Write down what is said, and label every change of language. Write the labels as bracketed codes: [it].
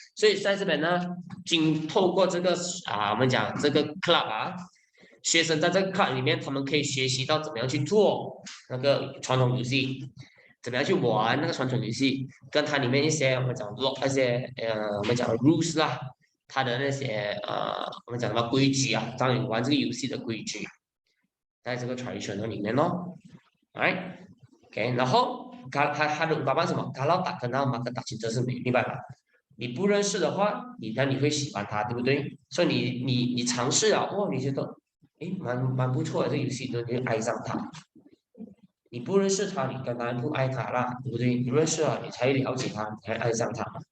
[zh] 所以在这边呢，透过这个我们讲这个 club 学生在这个 club 里面，他们可以学习到怎么样去做那个传统游戏，怎么样去玩那个传统游戏，跟它里面一些我们讲那些我们讲 rules 啦，它的那些我们讲什么规矩让你玩这个游戏的规矩，在这个 traditional 里面咯 ，right，OK， 然后他的爸爸什么？ [ms] kalau tak kenal maka tak cinta， [zh] 是明白吧？你不认识的话，你会喜欢它，对不对？所以你尝试了，你觉得蛮不错的这个游戏，你就爱上它。你不认识它，你当然不爱它啦，对不对？你认识了，你才了解它，你才爱上它。